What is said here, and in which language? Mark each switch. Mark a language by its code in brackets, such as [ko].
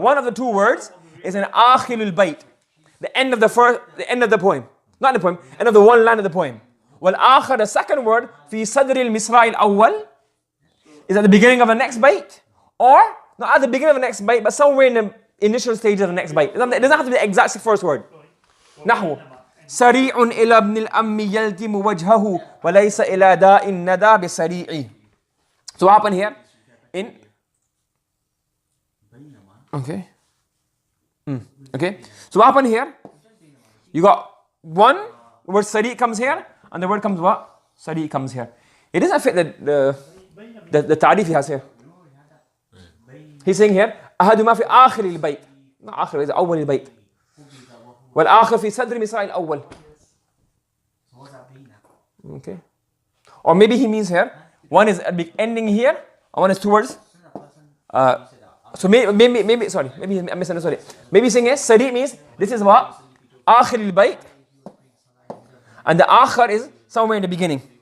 [en] One of the two words is an [ar] آخر البيت. [en] The end of the poem. Not the poem, end of the one line of the poem. والآخر, the second word, [ar] في صدر المصرع الأول, [en] is at the beginning of the next bait. Or, not at the beginning of the next bait, but somewhere in the initial stage of the next bait. It doesn't have to be the exact first word. [ar] نحو سريع إلى ابن الأم يلتم وجهه وليس إلى داء الندى بسريع. [en] So what happened here? Okay. Okay. So what happened here? You got one, the word sari comes here, and the word comes what? Sari comes here. It doesn't fit the ta'rif he has here. He's saying here, [ar] أحدهما في آخر البيت. [en] Not آخر, it's [ar] أول البيت. والآخر في صدر مصرع الأول. [en] Okay. Or maybe he means here, one is a big ending here, and one is towards. So maybe sorry, maybe I misunderstood it. Maybe saying is Sari means this is what? Akhir al-bayt. And the akhir is somewhere in the beginning.